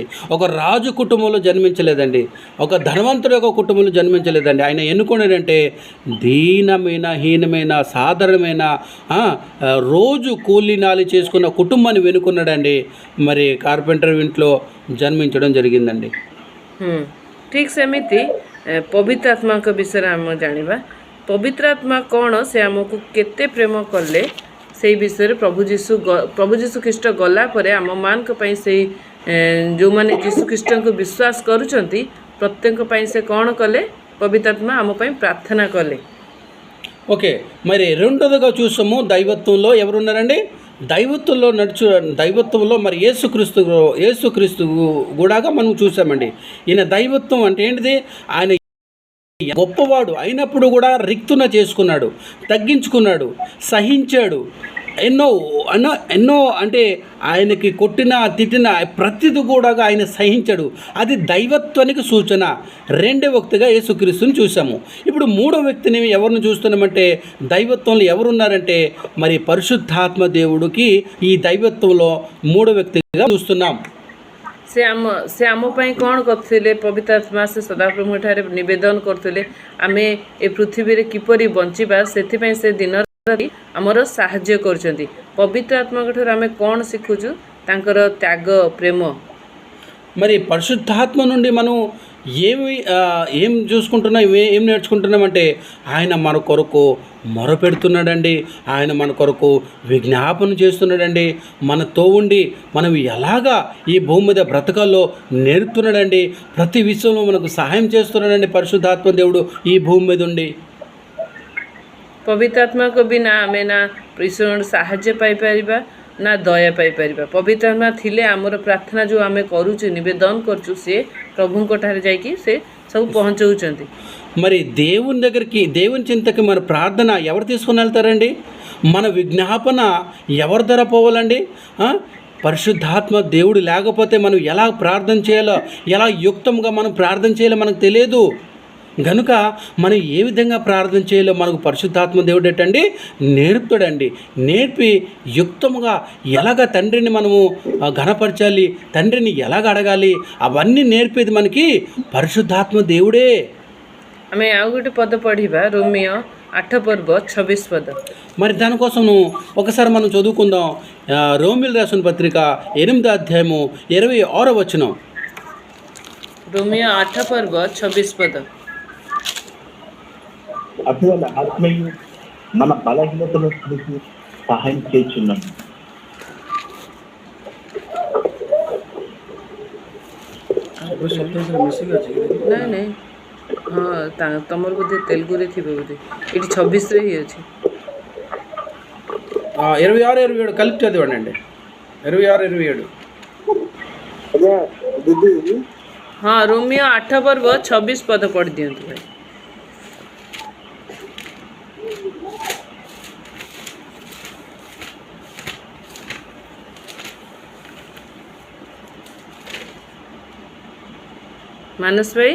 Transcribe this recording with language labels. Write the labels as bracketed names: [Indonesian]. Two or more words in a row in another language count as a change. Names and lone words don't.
[Telugu] ఒక రాజు కుటుంబంలో జన్మించలేదండి, ఒక ధనవంతుడు యొక్క కుటుంబంలో జన్మించలేదండి. ఆయన ఎన్నుకున్నాడంటే హీనమైన సాధారణమైన రోజు కూలీనాలి చేసుకున్న కుటుంబాన్ని వెనుకున్నాడండి. మరి కార్పెంటర్ ఇంట్లో జన్మించడం జరిగిందండి. [Odia] ଠିକ୍ ସେମିତି ପବିତ୍ର ଆତ୍ମାଙ୍କ ବିଷୟରେ ଆମେ ଜାଣିବା। ପବିତ୍ର ଆତ୍ମା କ'ଣ, ସେ ଆମକୁ କେତେ ପ୍ରେମ କଲେ ସେଇ ବିଷୟରେ ପ୍ରଭୁ ଯୀଶୁ ଖ୍ରୀଷ୍ଟ ଗଲା ପରେ ଆମମାନଙ୍କ ପାଇଁ ସେଇ ଯେଉଁମାନେ ଯୀଶୁ ଖ୍ରୀଷ୍ଟଙ୍କୁ ବିଶ୍ୱାସ କରୁଛନ୍ତି ପ୍ରତ୍ୟେକଙ୍କ ପାଇଁ ସେ କ'ଣ କଲେ, ପବିତ୍ର ଆତ୍ମା ଆମ ପାଇଁ ପ୍ରାର୍ଥନା కలే. [Telugu] ఓకే, మరి రెండోదిగా చూసాము దైవత్వంలో ఎవరున్నారండి? దైవత్వంలో మరి యేసుక్రీస్తు కూడా మనం చూసామండి. ఈయన దైవత్వం అంటే ఏంటిది? ఆయన గొప్పవాడు అయినప్పుడు కూడా రిక్తున చేసుకున్నాడు, తగ్గించుకున్నాడు, సహించాడు. ఎన్నో అంటే ఆయనకి కొట్టిన తిట్టిన ప్రతిది కూడా ఆయన సహించాడు. అది దైవత్వానికి సూచన. రెండో వ్యక్తిగా యేసుక్రీస్తుని చూసాము. ఇప్పుడు మూడో వ్యక్తిని ఎవరిని చూస్తున్నామంటే, దైవత్వంలో ఎవరున్నారంటే మరి పరిశుద్ధాత్మ దేవుడికి ఈ దైవత్వంలో మూడో వ్యక్తిగా చూస్తున్నాం. [Odia] ସେ ଆମ ପାଇଁ କ'ଣ କରୁଥିଲେ? ପବିତ୍ର ଆତ୍ମା ସେ ସଦାପ୍ରଭୁଙ୍କ ଠାରେ ନିବେଦନ କରୁଥିଲେ ଆମେ ଏ ପୃଥିବୀରେ କିପରି ବଞ୍ଚିବା, ସେଥିପାଇଁ ସେ ଦିନ ଆମର ସାହାଯ୍ୟ କରୁଛନ୍ତି. ପବିତ୍ର ଆତ୍ମାଙ୍କ ଠାରୁ ଆମେ କ'ଣ ଶିଖୁଛୁ? ତାଙ୍କର ତ୍ୟାଗ, ପ୍ରେମ. [Telugu] మరి పరిశుద్ధాత్మ నుండి మనం ఏం చూసుకుంటున్నాం, ఏం నేర్చుకుంటున్నామంటే ఆయన మన కొరకు మొరపెడుతున్నాడండి, ఆయన మన కొరకు విజ్ఞాపన చేస్తున్నాడండి, మనతో ఉండి మనం ఎలాగా ఈ భూమి మీద బ్రతకాల్లో నేర్పుతున్నాడండి. ప్రతి విషయంలో మనకు సహాయం చేస్తున్నాడండి పరిశుద్ధాత్మ దేవుడు ఈ భూమి మీద ఉండి. [Odia] ପବିତ୍ର ଆତ୍ମାଙ୍କ ବିନା ଆମେ ନା ଈଶ୍ୱରଙ୍କ ସାହାଯ୍ୟ ପାଇପାରିବା ନା ଦୟା ପାଇପାରିବା. ପବିତ୍ର ଆତ୍ମା ଥିଲେ ଆମର ପ୍ରାର୍ଥନା ଯେଉଁ ଆମେ କରୁଛୁ, ନିବେଦନ କରୁଛୁ, ସେ ପ୍ରଭୁଙ୍କ ଠାରେ ଯାଇକି ସେ ସବୁ ପହଞ୍ଚଉଛନ୍ତି. [Telugu] మరి దేవుని చింతకి మన ప్రార్థన ఎవరు తీసుకుని వెళ్తారండి? మన విజ్ఞాపన ఎవరి ధర పోవాలండి? పరిశుద్ధాత్మ దేవుడు లేకపోతే మనం ఎలా ప్రార్థన చేయాలో, ఎలా యుక్తంగా మనం ప్రార్థన చేయాలో మనకు తెలియదు. గనుక మనం ఏ విధంగా ప్రార్థన చేయాలో మనకు పరిశుద్ధాత్మ దేవుడు ఏంటండి నేర్పుతాడండి. నేర్పి యుక్తముగా ఎలాగ తండ్రిని మనము ఘనపరచాలి, తండ్రిని ఎలాగ అడగాలి, అవన్నీ నేర్పేది మనకి పరిశుద్ధాత్మ దేవుడే. [Odia] ଆମେ ଆଉ ଗୋଟେ ପଦ ପଢ଼ିବା, ରୋମିଓ 8:26. [Telugu] మరి దానికోసం ఒకసారి మనం చదువుకుందాం. రోమిల్ రాసిన పత్రిక 8వ అధ్యాయము 26వ వచనం. రోమియో 8:26. అటువంటి ఆత్మయు మన బలహీనతను చూసి సహాయం చేస్తున్నాను. [Odia] ନାଇଁ ହଁ, ତମର ବୋଧେ ତେଲୁଗୁରେ ଥିବ ବୋଧେ, ଏଠି 26ରେ ହିଁ ଅଛି. [Telugu] 26-27 కలిపి చదివండి అండి. 26-27. [Odia] ହଁ, ରୋମିଓ 8:26 ପଦ ପଢ଼ି ଦିଅନ୍ତୁ ଭାଇ. ମାନସ ଭାଇ,